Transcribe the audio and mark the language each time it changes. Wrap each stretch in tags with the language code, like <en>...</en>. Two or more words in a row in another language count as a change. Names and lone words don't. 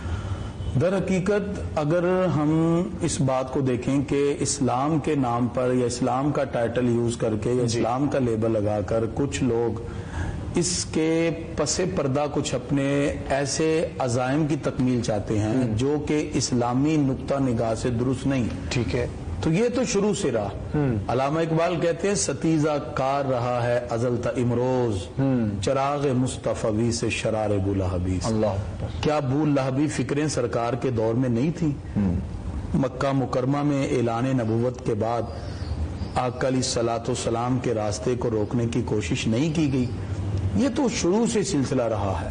<ur>در حقیقت اگر ہم اس بات کو دیکھیں کہ اسلام کے نام پر یا اسلام کا ٹائٹل یوز کر کے یا اسلام کا لیبل لگا کر کچھ لوگ اس کے پس پردہ کچھ اپنے ایسے عزائم کی تکمیل چاہتے ہیں جو کہ اسلامی نقطہ نگاہ سے درست نہیں، ٹھیک ہے، تو یہ تو شروع سے رہا۔ علامہ اقبال کہتے ہیں ستیزہ کار رہا ہے ازل تا امروز، چراغ مصطفی سے شرار بولہبی۔ کیا بولہبی فکریں سرکار کے دور میں نہیں تھی؟ مکہ مکرمہ میں اعلان نبوت کے بعد آقا علیہ الصلوۃ والسلام کے راستے کو روکنے کی کوشش نہیں کی گئی، یہ تو شروع سے سلسلہ رہا ہے۔</ur>